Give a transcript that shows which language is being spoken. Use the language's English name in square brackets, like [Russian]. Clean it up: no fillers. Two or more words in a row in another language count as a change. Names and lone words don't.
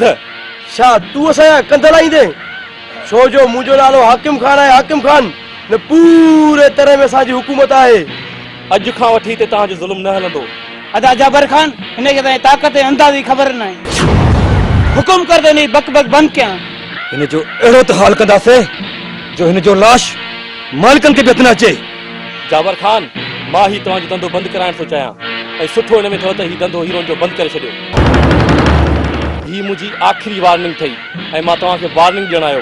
[Sindhi] छा तूं असांजा कंध लाहींदे? छो जो मुंहिंजो नालो हाकिम खान आहे, हाकिम खान। न पूरे तरह में असांजी हुकूमत आहे। अॼु खां वठी हिते तव्हांजो ज़ुल्म न हलंदो। अदा जाबर खान, हिनखे तव्हांजी ताक़त ऐं अंदाज़ी ख़बर न आहे। हुकुम कर दे, नहीं बक बक बंदि कयां। हिन जो अहिड़ो त हाल कंदासीं जो हिन जो लाश मालिकनि खे बि हथ न अचे। जाबर खान, मां ही तव्हांजो धंधो बंदि कराइण थो चाहियां, ऐं सुठो हिन में अथव त हीउ धंधो हीरोनि जो बंदि करे छॾियो। ही मुंहिंजी आख़िरी वार्निंग अथई ऐं मां तव्हांखे वार्निंग ॾियणु आयो।